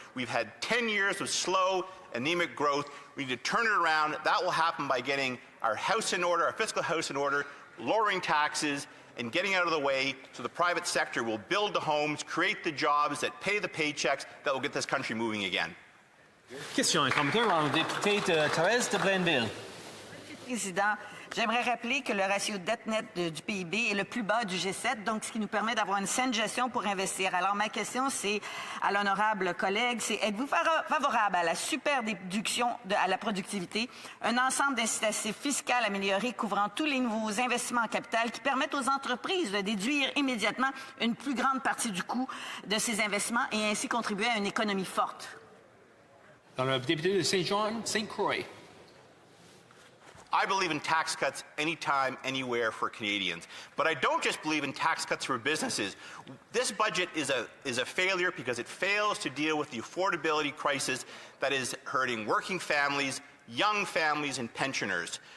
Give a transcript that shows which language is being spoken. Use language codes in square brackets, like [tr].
[en] We've had 10 years of slow, anemic growth. We need to turn it around. That will happen by getting our house in order, our fiscal house in order, lowering taxes, and getting out of the way so the private sector will build the homes, create the jobs that pay the paychecks that will get this country moving again. [fr] Question et commentaire, l'honorable député de Thérèse de Blainville. Président, j'aimerais rappeler que le ratio dette nette du PIB est le plus bas du G7, donc ce qui nous permet d'avoir une saine gestion pour investir. Alors ma question, c'est à l'honorable collègue, c'est êtes-vous favorable à la super déduction à la productivité, un ensemble d'incitatifs fiscaux améliorés couvrant tous les nouveaux investissements en capital qui permettent aux entreprises de déduire immédiatement une plus grande partie du coût de ces investissements et ainsi contribuer à une économie forte? L'honorable député de St. John, St. Croix. [en] I believe in tax cuts anytime, anywhere for Canadians. But I don't just believe in tax cuts for businesses. This budget is a failure because it fails to deal with the affordability crisis that is hurting working families, young families, and pensioners.